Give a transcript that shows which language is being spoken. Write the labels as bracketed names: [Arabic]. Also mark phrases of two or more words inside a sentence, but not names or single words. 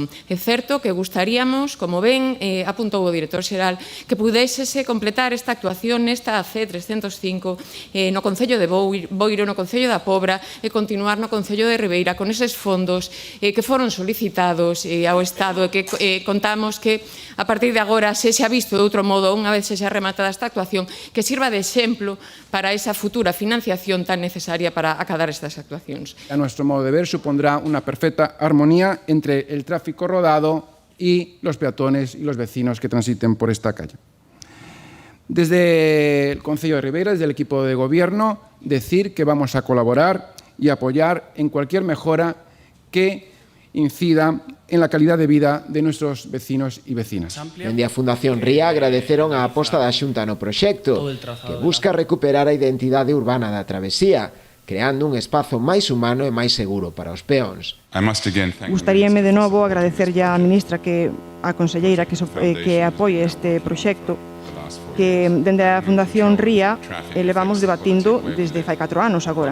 [Galician] É certo que gustaríamos, como ben apuntou o director xeral, que pudésese completar esta actuación nesta C305 no Concello de Boiro, no Concello da Pobra e continuar no Concello de Ribeira con eses fondos que foron solicitados ao Estado e que contamos que a partir de agora se xa visto de outro modo, unha vez se xa rematada esta actuación, que sirva de exemplo para esa futura financiación tan necesaria para acadar estas actuacións. [Spanish] A nuestro modo de ver, supondrá una perfecta armonía entre el tráfico rodado y los peatones y los vecinos que transiten por esta calle. Desde el Concello de Ribeira, desde el equipo de gobierno, decir que vamos a colaborar y apoyar en cualquier mejora que incida en la calidad de vida de nuestros vecinos y vecinas. [Galician] Dende a Fundación Ría agradeceron a aposta da Xunta no proxecto, que busca recuperar a identidade urbana da travesía, creando un espazo máis humano e máis seguro para os peóns. Gustaríame de novo agradecerlle á ministra, a conselleira que apoie este proxecto, que dende a Fundación Ría levamos debatindo desde fai 4 anos agora.